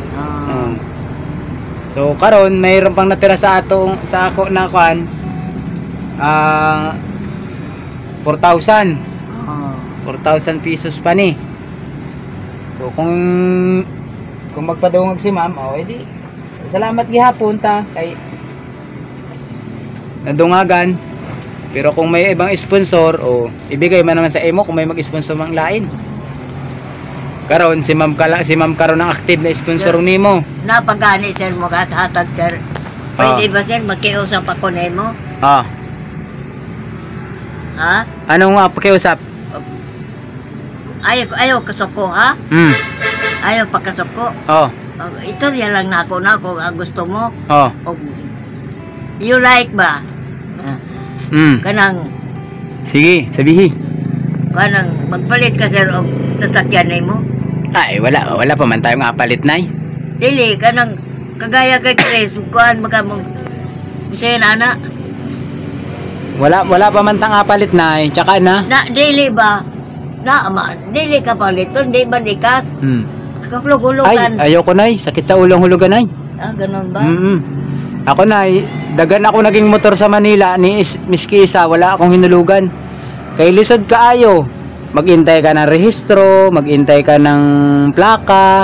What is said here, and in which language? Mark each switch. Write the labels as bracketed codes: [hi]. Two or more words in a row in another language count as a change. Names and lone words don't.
[ceb] So karon mayroon pang natira sa ako na kuan 4,000 pesos pa ni. So kung magpadungog si ma'am, edi salamat gihapon ta kay nadungagan. [tl] Pero kung may ibang sponsor ibigay man naman sa imo kung may [ceb] mag-sponsor mang lain. Karon si ma'am karon ang active na sponsor nimo. Napagani, sir, mo hatag, sir. Pwede ba, sir, magkiusap ako nimo? Ha? [tl] Anong pakiusap? [ceb] Ayaw kasuko, ha? Ayaw pagkasuko. [tl] Istorya lang na ako ang gusto mo. [en] You like ba? Kanang [ceb] sige, sabihi. Kanang magpalit ka, sir, og sasakyan nimo. [tl] Ay, wala pa man tayong apalit, nay. [ceb] Dili, kanang kagaya kay Chris, kuan magamong siya na. [tl] Wala pa man tang apalit, nay. Tsaka na. [ceb] Dili ba? Dili ka paliton, di ba nikas? Kaklug-hulugan. [tl] Ay, ayoko, nay. [ceb] Sakit sa ulong hulugan, nay. [tl] Ganun ba? Ako, nay, dagan ako naging motor sa Manila ni miski isa, wala akong hinulugan. [ceb] Kay lisod kaayo. [tl] Maghintay ka ng rehistro, maghintay ka ng plaka.